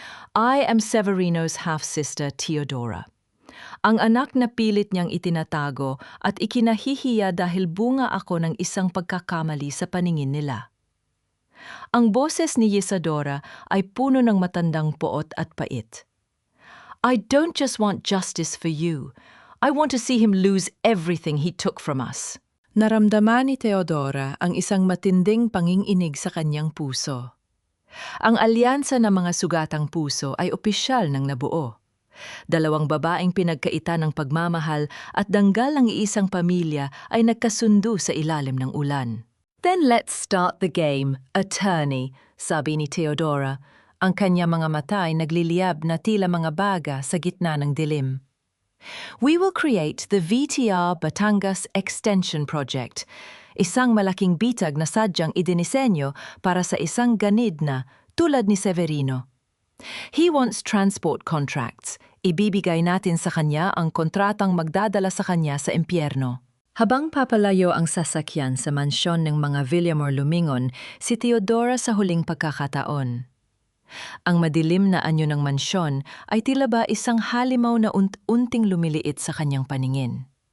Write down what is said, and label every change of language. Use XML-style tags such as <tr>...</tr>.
<en>I am Severino's half-sister Teodora.</en> <tl>Ang anak na pilit niyang itinatago at ikinahihiya dahil bunga ako ng isang pagkakamali sa paningin nila. Ang boses ni Yesadora ay puno ng matandang poot at pait.</tl> <en>I don't just want justice for you. I want to see him lose everything he took from us.</en> <tl>Naramdaman ni Teodora ang isang matinding panginginig sa kanyang puso. Ang alyansa ng mga sugatang puso ay opisyal ng nabuo. Dalawang babaeng pinagkaitan ng pagmamahal at danggal ng iisang pamilya ay nagkasundo sa ilalim ng ulan.</tl> <en>Then let's start the game, attorney,</en> <tl>sabi ni Teodora. Ang kanya mga mata ay nagliliyab na tila mga baga sa gitna ng dilim.</tl> <en>We will create the VTR Batangas Extension Project,</en> <tl>isang malaking bitag na sadyang idinisenyo para sa isang ganid na tulad ni Severino.</tl> <en>He wants transport contracts.</en> <tl>Ibibigay natin sa kanya ang kontratang magdadala sa kanya sa impyerno. Habang papalayo ang sasakyan sa mansyon ng mga Villamor lumingon, si Teodora sa huling pagkakataon. Ang madilim na anyo ng mansyon ay tila ba isang halimaw na unting lumiliit sa kanyang paningin.</tl>